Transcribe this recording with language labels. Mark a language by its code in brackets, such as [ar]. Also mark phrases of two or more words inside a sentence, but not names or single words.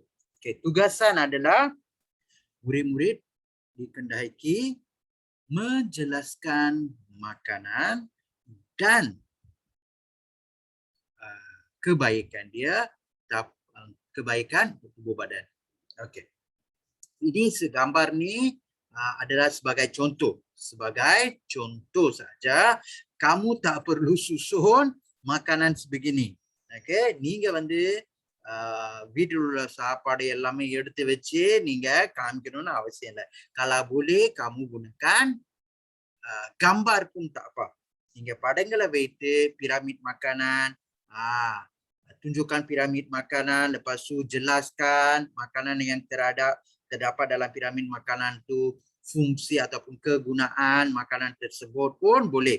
[ms] Okay, tugasan adalah murid-murid dikehendaki menjelaskan makanan dan kebaikan dia, kebaikan tubuh badan. Okey. Ini segambar ni adalah sebagai contoh. Sebagai contoh saja, kamu tak perlu susun makanan sebegini. Okey, [ta] நீங்க வந்து வீட்டில் உள்ள சாப்பாடு எல்லாமே எடுத்து வச்சு நீங்க காமிக்கணும்னு அவசியம் இல்லை. [ms] Kalau boleh kamu gunakan gambar pun tak apa. Hingga [ta] படங்கள வைத்து [ms] piramid makanan, tunjukkan piramid makanan, lepas tu jelaskan makanan yang terdapat dalam piramid makanan tu fungsi ataupun kegunaan makanan tersebut pun boleh.